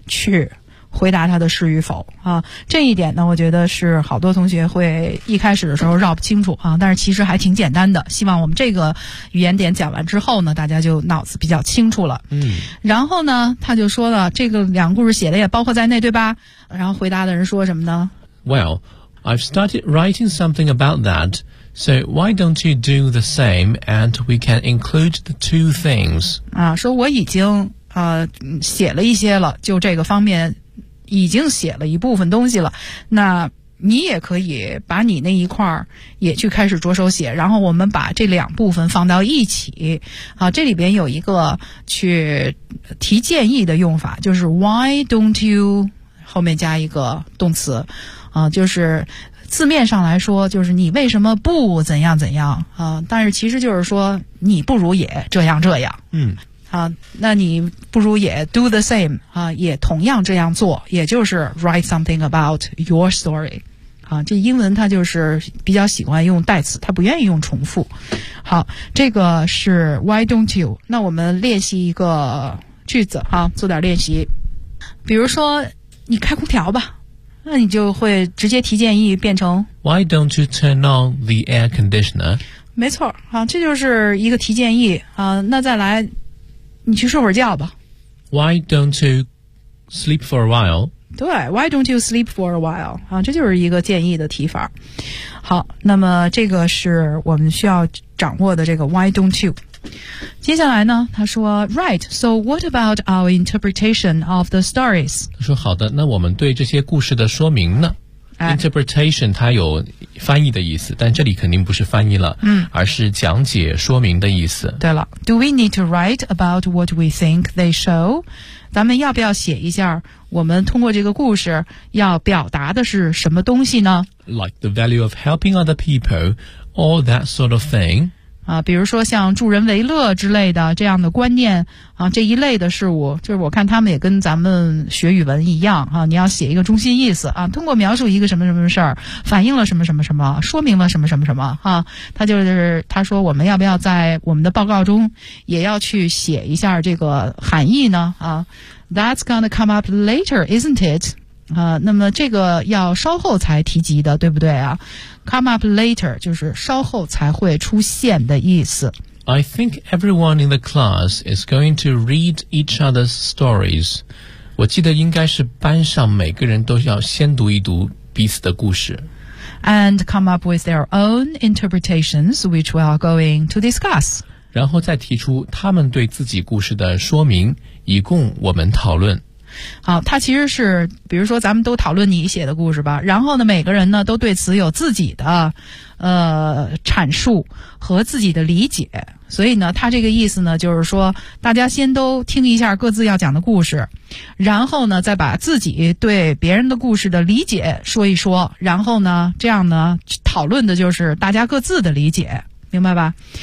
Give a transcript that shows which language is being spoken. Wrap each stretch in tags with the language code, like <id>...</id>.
<zh>去回答他的是与否啊，这一点呢，我觉得是好多同学会一开始的时候绕不清楚啊，但是其实还挺简单的。希望我们这个语言点讲完之后呢，大家就脑子比较清楚了。嗯，然后呢，他就说了，这个两个故事写的也包括在内，对吧？然后回答的人说什么呢</zh> <en>？Well, I've started writing something about that, so why don't you do the same, and we can include the two things？</en> <zh>啊，说我已经写了一些了，就这个方面。已经写了一部分东西了，那你也可以把你那一块也去开始着手写，然后我们把这两部分放到一起。好，这里边有一个去提建议的用法，就是 why don't you 后面加一个动词啊，就是字面上来说就是你为什么不怎样怎样啊，但是其实就是说你不如也这样这样。嗯啊，那你不如也</zh> <en>do the same</en> <zh>啊，也同样这样做，也就是</zh> <en>write something about your story</en> <zh>啊。这英文它就是比较喜欢用代词，它不愿意用重复。好，这个是 why don't you？那我们练习一个句子哈，啊，做点练习。比如说你开空调吧，那你就会直接提建议变成</zh> <en>why don't you turn on the air conditioner？</en> <zh>没错，啊，这就是一个提建议啊。那再来。你去睡会儿觉吧。</zh> <en>Why don't you sleep for a while?</en> <zh>对</zh> <en>,why don't you sleep for a while?</en> <zh>啊，这就是一个建议的提法。好，那么这个是我们需要掌握的这个 why don't you。接下来呢，他说 ,</zh> <en>right, so what about our interpretation of the stories?</en> <zh>他说好的，那我们对这些故事的说明呢？ Interpretation 它有翻译的意思，但这里肯定不是翻译了，嗯，而是讲解说明的意思。对了 ,</zh> <en>do we need to write about what we think they show?</en> <zh>咱们要不要写一下我们通过这个故事要表达的是什么东西呢</zh> <en>?Like the value of helping other people, all that sort of thing.</en> <zh>啊，比如说像助人为乐之类的这样的观念啊，这一类的事物，就是我看他们也跟咱们学语文一样啊，你要写一个中心意思啊，通过描述一个什么什么事儿，反映了什么什么什么，说明了什么什么什么啊，他就是他说我们要不要在我们的报告中也要去写一下这个含义呢啊 ？</zh> <en>That's gonna come up later, isn't it？</en> <zh>啊，那么这个要稍后才提及的，对不对啊 ？</zh> <en>Come up later</en> <zh>就是稍后才会出现的意思。</zh> <en>I think everyone in the class is going to read each other's stories.</en> <zh>我记得应该是班上每个人都要先读一读彼此的故事。</zh> <en>And come up with their own interpretations, which we are going to discuss.</en> <zh>然后再提出他们对自己故事的说明，以供我们讨论。好，它其实是比如说咱们都讨论你写的故事吧，然后呢每个人呢都对此有自己的阐述和自己的理解，所以呢它这个意思呢就是说大家先都听一下各自要讲的故事，然后呢再把自己对别人的故事的理解说一说，然后呢这样呢讨论的就是大家各自的理解，明白吧？</zh>